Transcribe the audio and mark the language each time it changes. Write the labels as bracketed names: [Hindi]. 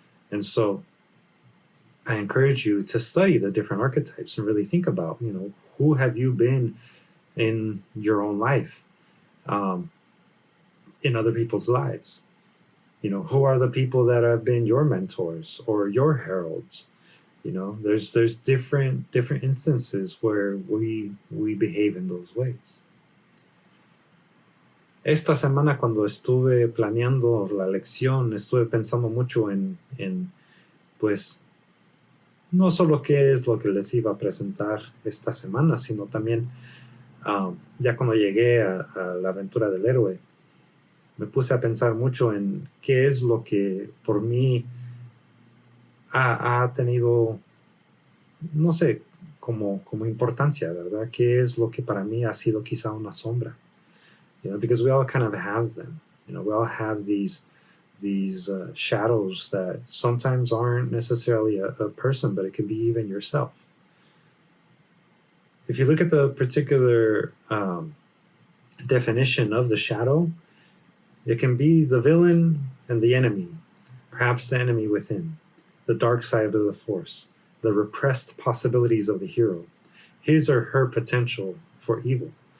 [English] And so I encourage you to study the different archetypes and really think about, who have you been in your own life, in other people's lives? Who are the people that have been your mentors or your heralds? There's different instances where we behave in those ways. [Spanish] Esta semana, cuando estuve planeando la lección, estuve pensando mucho en pues, no solo qué es lo que les iba a presentar esta semana, sino también ya cuando llegué a la aventura del héroe, me puse a pensar mucho en qué es lo que por mí ha tenido, no sé, como importancia, ¿verdad? ¿Qué es lo que para mí ha sido quizá una sombra? [English] Because we all kind of have them. We all have these shadows that sometimes aren't necessarily a person, but it can be even yourself. If you look at the particular definition of the shadow, it can be the villain and the enemy, perhaps the enemy within, the dark side of the force, the repressed possibilities of the hero, his or her potential for evil.